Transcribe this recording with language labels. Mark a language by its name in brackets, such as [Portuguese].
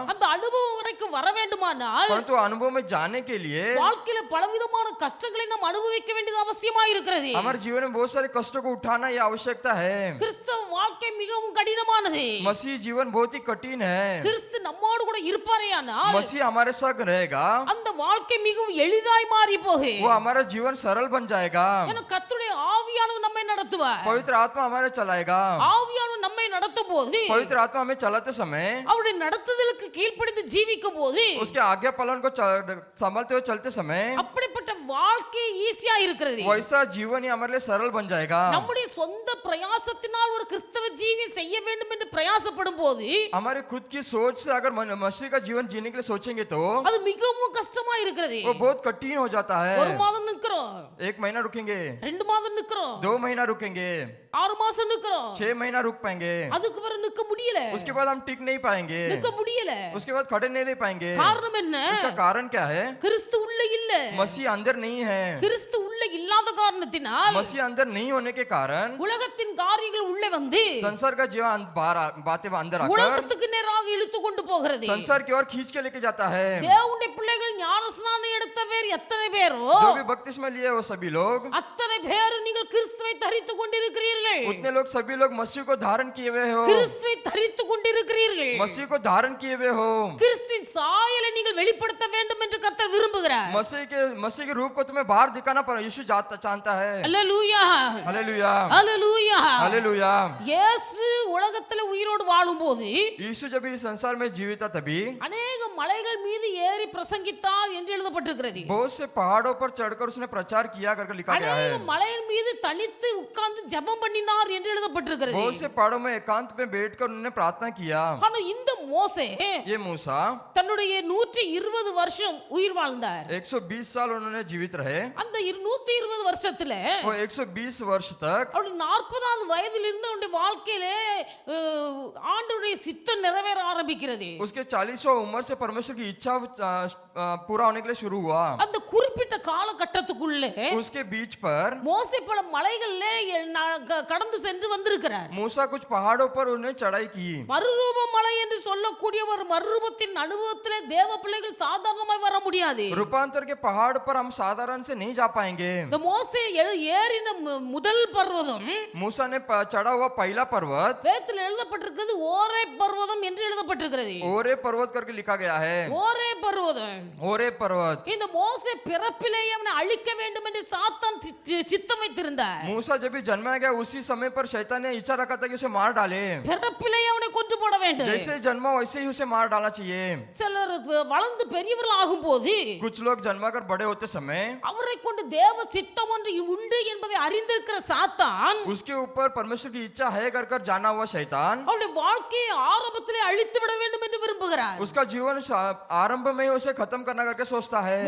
[Tamil] அந்த அனுபவம் வரைக்கும் வர வேண்டுமானால் [Hindi] परंतु अनुभव में जाने के लिए [Tamil] வாழ்க்கையில பலவிதமான கஷ்டங்களை நாம் அனுபவிக்க வேண்டியது அவசியமா இருக்கிறது. [Hindi] हमारे जीवन में बहुत सारे कष्टों को उठाना ये आवश्यकता है। [Tamil] கிறிஸ்தவ வாழ்க்கை மிகவும் கடினமானது. [Hindi] मसीह जीवन बहुत ही कठिन है। [Tamil] கிறிஸ்து நம்மோடு கூட இருப்பாரேயானால் [Hindi] मसीह हमारे साथ रहेगा, [Tamil] அந்த வாழ்க்கை மிகவும் எளிதாய் மாறி போகும். [Hindi] वो हमारा जीवन सरल बन जाएगा। [Tamil] ஏன்னா கர்த்தருடைய ஆவியானவர் நம்மை நடத்துவார். [Hindi] पवित्र आत्मा हमारे चलाएगा। [Tamil] ஆவியானவர் நம்மை நடத்தும் போது [Hindi] पवित्र आत्मा हमें चलाते समय [Tamil] அவருடைய நடத்துதலுக்கு கீழ்ப்படிந்து ஜீவிக்கும் போது [Hindi] उसके आज्ञा पालन को संभालते हुए चलते समय [Tamil] அப்படிப்பட்ட வாழ்க்கை ஈஸியா இருக்கிறது. [Hindi] वैसा जीवन ही हमारे लिए सरल बन जाएगा। [Tamil] நம்முடைய சொந்த பிரயாசத்தினால் ஒரு கிறிஸ்தவ ஜீவி செய்ய வேண்டும் என்று பிரயாசப்படும் போது [Hindi] हमारे खुद की सोच से अगर मसीह का जीवन जीने के लिए सोचेंगे तो [Tamil] அது மிகவும் கஷ்டமா இருக்கிறது. [Hindi] वो बहुत कठिन हो जाता है। [Tamil] ஒரு மாதம் நிக்கிறோம், [Hindi] 1 महीना रुकेंगे, [Tamil] 2 மாதம் நிக்கிறோம், [Hindi] 2 महीना रुकेंगे, [Tamil] 6 மாசம் நிக்கிறோம், [Hindi] 6 महीना रुक पाएंगे, [Tamil] அதுக்கு பிறகு நிக்க முடியல, [Hindi] उसके बाद हम टिक नहीं पाएंगे, [Tamil] நிக்க முடியல. [Hindi] उसके बाद खड़े नहीं रह पाएंगे। [Tamil] காரணம் என்ன? [Hindi] उसका कारण क्या है? [Tamil] கிறிஸ்து உள்ள இல்ல. [Hindi] मसीह अंदर नहीं है। [Tamil] கிறிஸ்து உள்ள இல்லாத காரணத்தினால் [Hindi] मसीह अंदर नहीं होने के कारण [Tamil] உலகத்தின் காரியங்கள் உள்ளே வந்து [Hindi] संसार का जीवन बातें अंदर आकर [Tamil] உலகத்துக்கு நேராக இழுத்து கொண்டு போகிறது. [Hindi] संसार की ओर खींच के लेके जाता है। [Tamil] தேவனுடைய பிள்ளைகள் ஞானஸ்நானம் எடுத்த பேர் எத்தனை பேரோ [Hindi] जो भी बपतिस्मा लिए वो सभी लोग, [Tamil] அத்தனை பேர் நீங்கள் கிறிஸ்துவை தரித்துக் கொண்டிருக்கிறீர்கள். [Hindi] उतने लोग सभी लोग मसीह को धारण किए हुए हो, [Tamil] கிறிஸ்துவை தரித்துக் கொண்டிருக்கிறீர்கள். [Hindi] मसीह को धारण किए हुए हो। [Tamil] கிறிஸ்துவின் சாயலை நீங்கள் வெளிப்படுத்த வேண்டும் என்று கர்த்தர் விரும்புகிறார். [Hindi] मसीह के रूप को तुम्हें बाहर दिखाना पर यीशु चाहता है। [Tamil] அல்லேலூயா, [Hindi] हालेलुया, [Tamil] அல்லேலூயா. [Hindi] हालेलुया। [Tamil] இயேசு உலகத்தில் உயிரோடு வாழும்போது [Hindi] यीशु जब इस संसार में जीवित था तभी [Tamil] அநேக மலைகள் மீது ஏறி பிரசங்கித்தார் என்று எழுதப்பட்டிருக்கிறது. [Hindi] बहुत से पहाड़ों पर चढ़कर उसने प्रचार किया करके लिखा गया है। [Tamil] அநேக மலையின் மீது தனித்து உட்கார்ந்து ஜெபம் பண்ணினார் என்று எழுதப்பட்டிருக்கிறது. [Hindi] बहुत से पहाड़ों में एकांत में बैठकर उन्होंने प्रार्थना किया। [Tamil] ஆனா இந்த மோசே [Hindi] ये मूसा [Tamil] தன்னுடைய 120 வருஷம் உயிர் வாழ்ந்தார். [Hindi] 120 साल उन्होंने जीवित रहे। [Tamil] அந்த 120 வருஷத்துல [Hindi] वो 120 वर्ष तक [Tamil] அவருடைய 40வது வயதில் இருந்து அவருடைய வாழ்க்கையிலே ஆண்டவருடைய சித்தம் நிறைவேற ஆரம்பிக்கிறது. [Hindi] उसके 40वां उम्र से परमेश्वर की इच्छा पूरा होने के लिए शुरू हुआ। [Tamil] அந்த குறிப்பிட்ட காலகட்டத்துக்குள்ளே [Hindi] उसके बीच पर [Tamil] மோசே பல மலைகளிலே கடந்து சென்று வந்திருக்கிறார். [Hindi] मूसा कुछ पहाड़ों पर उन्हें चढ़ाई की। [Tamil] மறுரூப மலை என்று சொல்லக்கூடிய ஒரு மறுரூபத்தின் அனுபவத்திலே தேவ பிள்ளைகள் சாதாரணமாய் வர முடியாது. [Hindi] रूपांतर के पहाड़ पर हम साधारण से नहीं जा पाएंगे। [Tamil] இந்த மோசே ஏறின முதல் பர்வதம் [Hindi] मूसा ने चढ़ा हुआ पहला पर्वत [Tamil] வேதத்தில் எழுதப்பட்டிருக்கிறது ஓரே பர்வதம் என்று எழுதப்பட்டிருக்கிறது. [Hindi] ओरे पर्वत करके लिखा गया है। [Tamil] ஓரே பர்வதம். [Hindi] ओरे पर्वत। [Tamil] இந்த மோசே பிறப்பிலேயே அவனை அழிக்க வேண்டும் என்று சாத்தான் சித்தம் வைத்திருந்தார். [Hindi] मूसा जब भी जन्माया गया उसी समय पर शैतान ने इच्छा रखा था कि उसे मार डाले। [Tamil] பிறப்பிலேயே அவனை கொன்று போட வேண்டும். [Hindi] जैसे जन्मा वैसे ही उसे मार डालना चाहिए। [Tamil] சிலர் வளர்ந்து பெரியவர்கள் ஆகும்போது [Hindi] कुछ लोग जन्माकर बड़े होते समय [Tamil] அவரை கொண்டு தேவ சித்தம் ஒன்று உண்டு என்பதை அறிந்திருக்கிற சாத்தான் [Hindi] उसके ऊपर परमेश्वर की इच्छा है कर जाना हुआ शैतान [Tamil] அவருடைய வாழ்க்கையை ஆரம்பத்திலே அழித்து விட வேண்டும் என்று விரும்புகிறார். [Hindi] उसका जीवन आरंभ में ही उसे खत्म करना करके सोचता है।